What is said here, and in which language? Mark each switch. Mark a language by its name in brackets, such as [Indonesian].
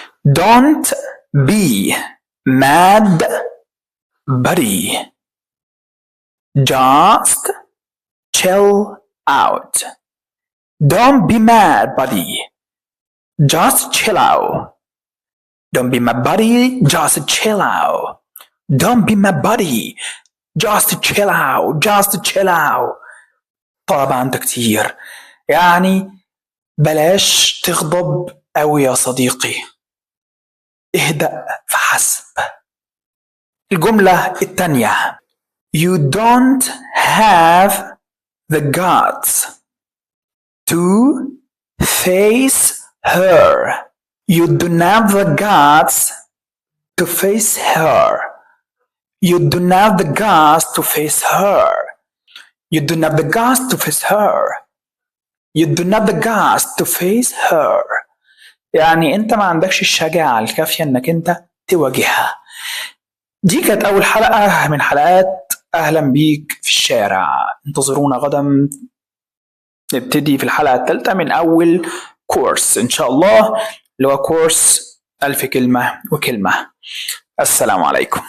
[English] don't be mad buddy، just chill out. Don't be mad buddy, just chill out. Don't be mad buddy, just chill out. Don't be mad buddy, just chill out. [Arabic] طبعا ده كتير، يعني بلاش تغضب أوي يا صديقي، اهدأ فحسب. الجملة التانية [English] You don't have the guts to face her. You don't have the guts to face her. You don't have the guts to face her. You don't have the guts to face her. You don't have the guts to face her. [Arabic] يعني انت ما عندكش الشجاعة الكافية انك انت تواجهها. دي كانت اول حلقة من حلقات اهلا بيك في الشارع. انتظرونا غدا نبتدي في الحلقة الثالثة من اول كورس ان شاء الله، اللي هو كورس 1000 كلمة وكلمة. السلام عليكم.